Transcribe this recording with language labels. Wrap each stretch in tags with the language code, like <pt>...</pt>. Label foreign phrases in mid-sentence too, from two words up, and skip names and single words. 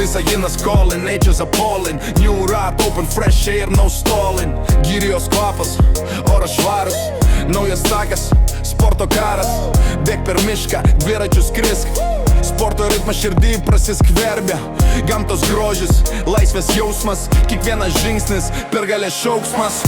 <en>Visaginas calling, nature's appalling. New ride, open, fresh air, no stalling.</en> <lt>Gyrijos kvapas, oras švarus, naujas takas, sporto karas. Bėk per mišką, dviračius skrisk, sporto ritmas širdį prasiskverbia. Gamtos grožis, laisvės jausmas, kiekvienas žingsnis, pergalės šauksmas.</lt>